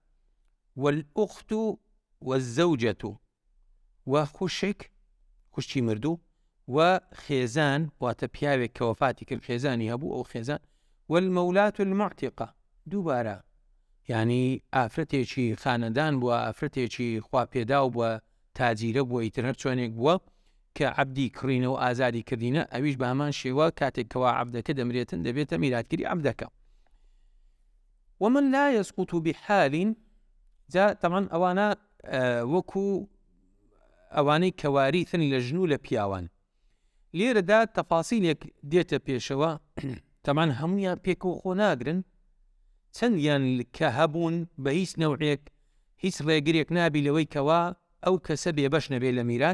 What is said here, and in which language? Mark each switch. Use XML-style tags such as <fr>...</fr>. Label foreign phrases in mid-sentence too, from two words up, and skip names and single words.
<ar>والأخت والزوجة</ar> <ckb>و خوشکی مردوو و خێزان واتە پیاوێک کە وەفاتی کرد خێزانی هەبوو ئەو خێزان،</ckb> <ar>والمەولات المعتقة</ar> <ckb>دووبارە یعنی ئافرەتێکی خانەدان بووە ئافرەتێکی خوا پێدا بووە تاجیرە بووە ئیتر هەر چۆنێک بووە کە عەبدی کڕینەوە ئازادی کردینە ئەویش بە هەمان شێوە کاتێک کەوا عەبدەکە دەمرێتن دەبێتە میراثگیری عەبدەکە.</ckb> <ar>ومن لا يسقط بحال</ar> <ckb>جا طبعا ئەوانە وەکو ئەوانەی کەواریثن لە ژن و لە پیاوان. لێرەدا تەفاسیلێک دێتە پێشەوە طبعا هەمویان پێکەوە خۆ ناگرن، چەندیان کە هەبوون بە هیچ نەوعێک هیچ ڕێگرێک نابی لەوەی کەوا ئەو کەسە بێبەش نەبێت لە میرات.</ckb>